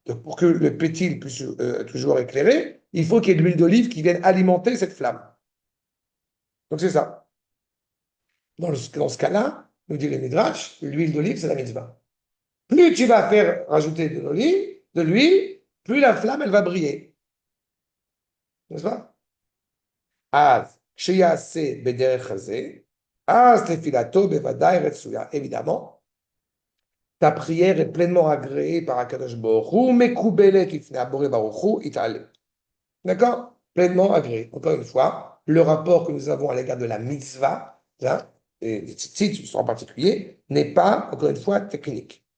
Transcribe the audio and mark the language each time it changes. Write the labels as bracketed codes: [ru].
[fr] Donc, pour que le pétil puisse toujours éclairer, il faut qu'il y ait de l'huile d'olive qui vienne alimenter cette flamme. Donc c'est ça. Dans ce cas-là, nous dit les Midrash, l'huile d'olive, c'est la mitzvah. plus tu vas faire rajouter de l'huile, plus la flamme, elle va briller. N'est-ce pas? [he] Az, כשיעשה בדרך הזה, אז תפילתו בוודאי רצויה. [fr] Évidemment, ta prière est pleinement agréée par Akadosh Baruch Hu, [he] mekoubelet lifnei Boré Baruch Hu, itale. [fr] D'accord? Pleinement agréé. Encore une fois, le rapport que nous avons à l'égard de la mitzvah, hein, et des tzitzit en particulier, n'est pas, encore une fois, technique.